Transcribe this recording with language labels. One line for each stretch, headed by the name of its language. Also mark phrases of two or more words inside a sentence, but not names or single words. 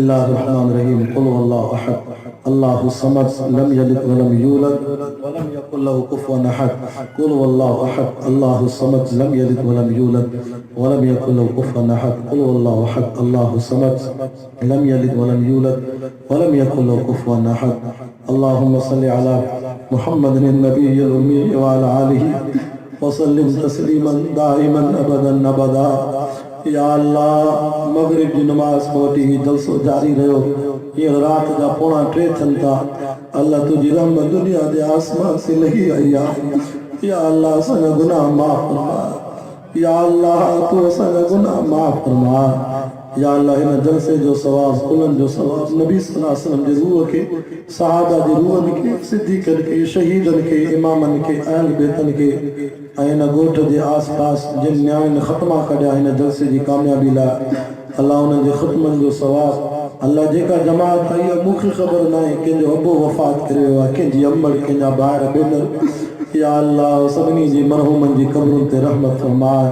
Arabic: بسم الله الرحمن الرحيم قل هو الله أحد الله الصمد لم يلد ولم يولد ولم يكن له كفوا أحد قل هو الله أحد الله الصمد لم يلد ولم يولد ولم يكن له كفوا أحد قل هو الله أحد الله الصمد لم يلد ولم يولد ولم يكن له كفوا أحد اللهم صل على محمد النبي الأمي وعلى آله وسلم تسليما دائما أبدا أبدا.
Sindhi: या अल्लाह मगरिब की नमाज पढ़ी जलसो जारी रहो
Urdu: ये रात का
Sindhi: पौना 3 थियनि था। अल्लाह तुझी रहमत दुनिया दे आसमान से लही आई आहे। या अल्लाह असांजा गुनाह माफ़ फरमा। या अल्लाह तू असांजा गुनाह माफ़ फरमा। या अल्लाह इन जलसे जो सवाब उन्हनि जो सवाब नबी
Arabic: صلى الله عليه وسلم
Sindhi: जे रूह के सहाबा जे रूहनि के सिद्दीक़नि के शहीदनि के इमामनि के अहल बैतनि के इन गोठ के आस पास जिन न्यायनि ख़त्मा कढिया इन जलसे की कामयाबी लाइ अल्लाह उन्हनि जे ख़ुतमनि जो सवाब अल्लाह जेका जमात आई आहे मूंखे ख़बर न आहे कंहिंजो अबो वफ़ात करे वियो आहे कंहिंजी अमड़ कंहिंजा ॿार भेनर। या अल्लाह सभिनी जी मरहूमनि जी क़ब्रुनि ते रहमत फरमाए।